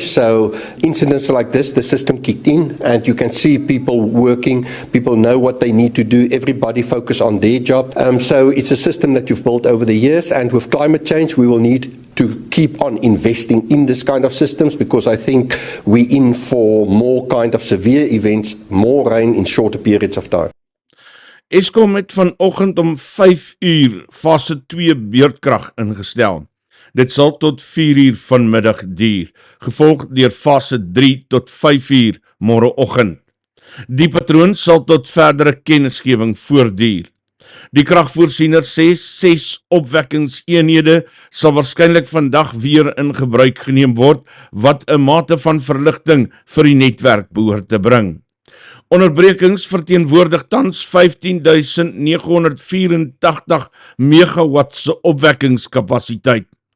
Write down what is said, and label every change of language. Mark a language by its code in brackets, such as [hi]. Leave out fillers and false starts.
[en] So incidents like this, the system kicked in and you can see people working, people know what they need to do, everybody focus on their job. So it's a system that you've built over the years, and with climate change, we will need to keep on investing in this kind of systems because I think we're in for more kind of severe events, more rain in shorter periods of time. [af] Eskom het vanoggend om 5 uur fase 2 beurtkrag ingestel. Dit sal tot 4 uur vanmiddag duur, gevolg deur fase 3 tot 5 uur môreoggend. Die patroon sal tot verdere kennisgewing voortduur. Die kragvoorsiener sê 6 opwekkingseenhede sal waarskynlik vandag weer in gebruik geneem word, wat 'n mate van verligting vir die netwerk behoort te bring. Onderbrekings verteenwoordig tans 15.984 megawatt se opwekkingskapasiteit.